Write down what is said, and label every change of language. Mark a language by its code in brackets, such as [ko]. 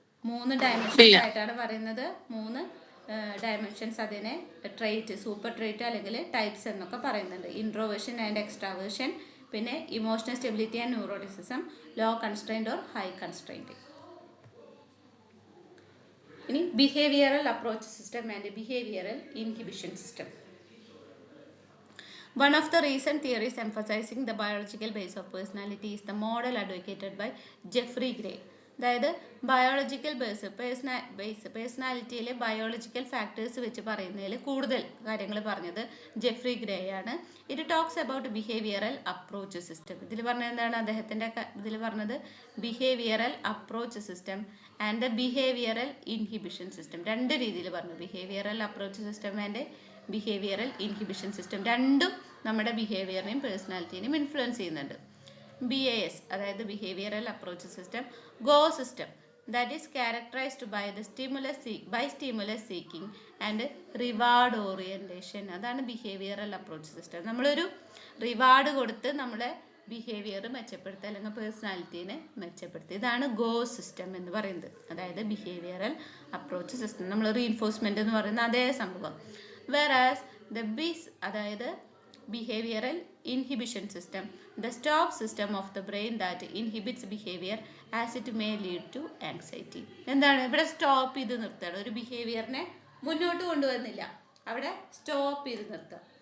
[ml] 3 dimensions ആയിട്ടാണ് പറയുന്നത്. 3 dimensions അതിനെ ട്രെയ്റ്റ്, സൂപ്പർ ട്രെയ്റ്റ് അല്ലെങ്കിൽ ടൈപ്സ് എന്നൊക്കെ പറയുന്നുണ്ട്. [en] Introversion and extraversion, പിന്നെ emotional stability and neuroticism, low constraint or high constraint. ഇനി behavioural approach system and behavioural inhibition system. One of the recent theories emphasizing the biological base of personality is the model advocated by Jeffrey Gray. [ml] അതായത് biological പേഴ്സണാലിറ്റിയിലെ biological factors വെച്ച് പറയുന്നതിൽ കൂടുതൽ കാര്യങ്ങൾ പറഞ്ഞത് Jeffrey grey ആണ്. [en] It talks about behavioural approach system. [ml] ഇതിൽ പറഞ്ഞത് എന്താണ്? അദ്ദേഹത്തിൻ്റെ ഇതിൽ പറഞ്ഞത് behavioural approach system and the behavioural inhibition system. 2 രീതിയിൽ പറഞ്ഞു. Behavioural approach system and behavioural inhibition system രണ്ടും നമ്മുടെ ബിഹേവിയറിനെയും പേഴ്സണാലിറ്റിനെയും ഇൻഫ്ലുവൻസ് ചെയ്യുന്നുണ്ട്. [en] BAS അതായത് behavioural approach system, go system that is characterised by the stimulus seeking and reward orientation. [ml] അതാണ് behavioural approach system. നമ്മളൊരു reward കൊടുത്ത് നമ്മുടെ ബിഹേവിയർ മെച്ചപ്പെടുത്തുക അല്ലെങ്കിൽ പേഴ്സണാലിറ്റീനെ മെച്ചപ്പെടുത്തുക. ഇതാണ് ഗോ സിസ്റ്റം എന്ന് പറയുന്നത്. അതായത് ബിഹേവിയറൽ അപ്രോച്ച് സിസ്റ്റം. നമ്മൾ റീഇൻഫോഴ്സ്മെൻറ്റ് എന്ന് പറയുന്ന അതേ സംഭവം. [en] Whereas the BIS അതായത് behavioural inhibition system, the stop system of the brain that inhibits behavior as it may lead to anxiety. [ml] എന്താണ് ഇവിടെ? സ്റ്റോപ്പ് ചെയ്ത് നിർത്തുകയാണ്. ഒരു ബിഹേവിയറിനെ മുന്നോട്ട് കൊണ്ടുവന്നില്ല, അവിടെ സ്റ്റോപ്പ് ചെയ്ത് നിർത്തുക.